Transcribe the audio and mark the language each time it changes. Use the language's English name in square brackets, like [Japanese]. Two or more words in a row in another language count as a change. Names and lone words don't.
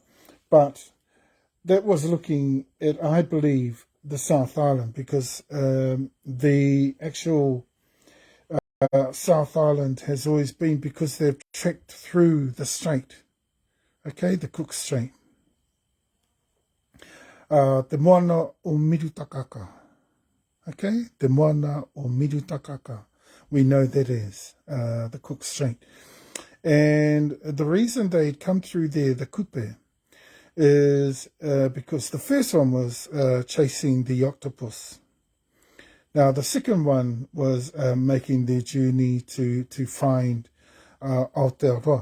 [English] But that was looking at, I believe, the South Island, because the actual South Island has always been, because they've trekked through the strait, okay, the Cook Strait. [Māori] Te moana o Mirutakaka, okay, te moana o Mirutakaka, [English] we know that is the Cook Strait. And the reason they'd come through there, the kupe, is because the first one was chasing the octopus. Now, the second one was making their journey to find Aotearoa.